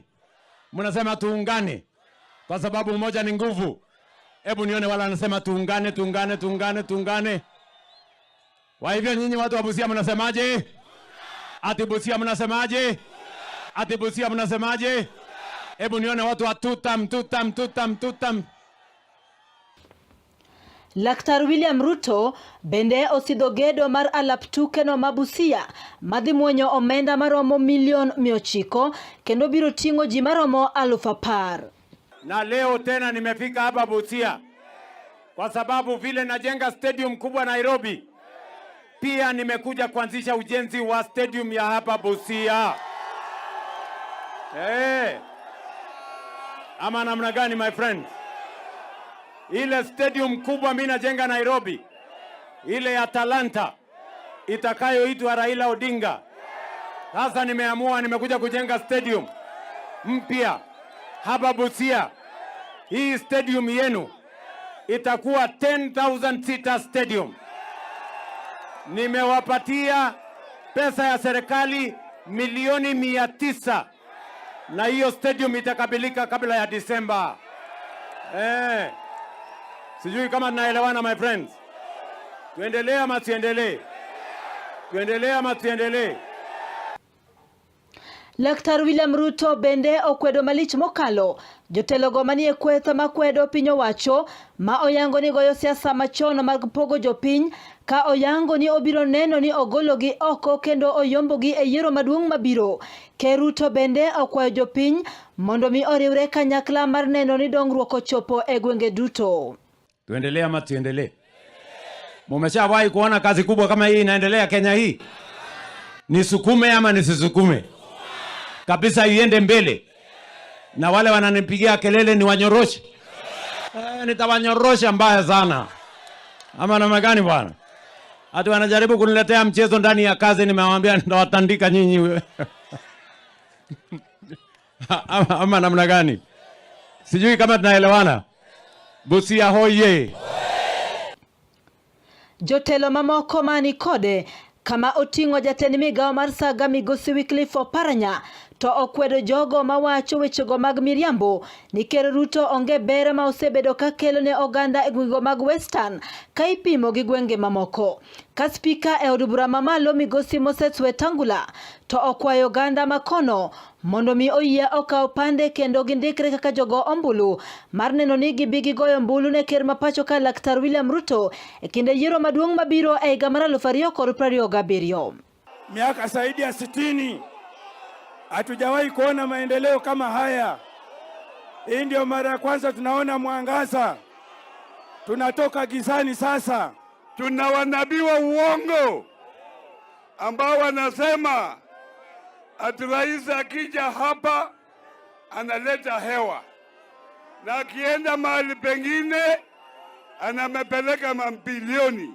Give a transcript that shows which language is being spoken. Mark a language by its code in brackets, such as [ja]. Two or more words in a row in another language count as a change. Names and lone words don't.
[sw] Mnasema tuungane kwa sababu umoja ni nguvu. Hebu nione wala wanasema tuungane, tuungane, tuungane, tuungane. Kwa hivyo nyinyi watu wa Busia mnasemaje? Ati Busia mnasemaje? Ati Busia mnasemaje? Hebu nione watu wa tutam. [luo] Laktar William Ruto bende osidho gedo mar alap tuke no ma Busia madhi muonyo omenda maromo milion 900 kendo biro ting'o ji maromo 10,000. [sw] Na leo tena nimefika hapa Busia kwa sababu vile najenga stadium kubwa Nairobi, pia nimekuja kuanzisha ujenzi wa stadium ya hapa Busia. Ama namna gani [en] my friend? [sw] Ile stadium kubwa mimi najenga Nairobi, ile ya Talanta itakayoitwa Raila Odinga. Sasa nimekuja kujenga stadium mpya hapa Busia. Hii stadium yenu itakuwa 10,000 [en] seater stadium. [sw] Nimewapatia pesa ya serikali milioni 900 na hiyo stadium itakabilika kabla ya Disemba. Sijui kama tunaelewana [en] my friends. [sw] Tuendelee ama tuendelee? Tuendelee ama tuendelee? [luo] Laktar William Ruto bende okwedo malich mokalo jotelo go manie kwetho makwedo piny owacho ma oyango ni goyo siasa machon mag pogo jopiny ka oyango ni obiro neno ni ogologi oko kendo oyombogi e yiero maduong' mabiro. Ker Ruto bende okwayo jopiny mondo mi oriwre kanyakla mar neno ni dongruok ochopo e gwenge duto. [sw] Tuendelee ama tuendelee? Mumeshawahi kuona kazi kubwa kama hii inaendelea Kenya hii? Nisukume ama nisisukume? Kabisa iende mbele. Na wale wananipigia kelele ni wanyoroshe. Nitawanyorosha mbaya sana. Ama namna gani bwana? Hata wanajaribu kuniletea mchezo ndani ya kazi, nimewaambia nitawatandika nyinyi. Ama namna gani? Sijui kama tunaelewana. Busia hoye. [luo] Jotelo mamoko mani kode kama oting'o jatend migawo mar Saga Migosi Wycliffe Oparanya to okwedo jogo mawacho wechego mag miriambo ni Ker Ruto onge bere ma osebedo ka kelo ne oganda e gwenge mag Western ka ipimo gi gwenge mamoko. Ka spika e od bura mamalo Migosi Moses Wetangula to okwayo oganda makono mondo mi oyie okaw pande kendo gindikre kaka jogo ombulu mar neno ni gibigi goyo mbulu ne ker mapacho ka Laktar William Ruto e kinde yiero maduong' mabiro e higa mar 2027. [sw] Miaka zaidi ya 60 hatujawahi kuona maendeleo kama haya. Hii ndio mara ya kwanza tunaona mwangaza. Tunatoka gizani sasa. Tuna wanabii wa uongo ambao wanasema ati rais akija hapa analeta hewa na akienda mahali pengine anamepeleka mabilioni.